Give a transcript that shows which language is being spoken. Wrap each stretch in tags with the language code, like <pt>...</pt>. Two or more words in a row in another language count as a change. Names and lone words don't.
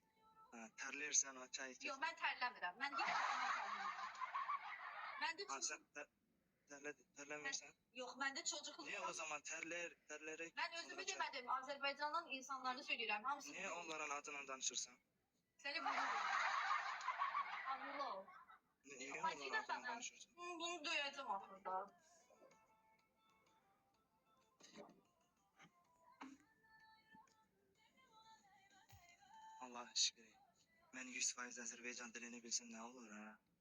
<tr>Ha, terlersen o çay içir.</tr> <az>Yox, mən tərləmirəm. Mən heç tərləmirəm. Məndə Ha,</az> <tr>çocuk... sen terlemirsen.</tr> <az>Yox, məndə çocuqluq...</az> <tr>Niye o zaman terleyerek...</tr> <az>Mən özümü demədim, Azərbaycanın insanlarını söyləyirəm. Hamısı... Niye onların adına danışırsan? Səni vururum. Anlı ol. Niye onların adına danışırsın?</az> <tr>Bunu duyacağım axırda. Allah aşkına. Ben 100% Azerbaycan dilini bilsem ne olur ha?</tr>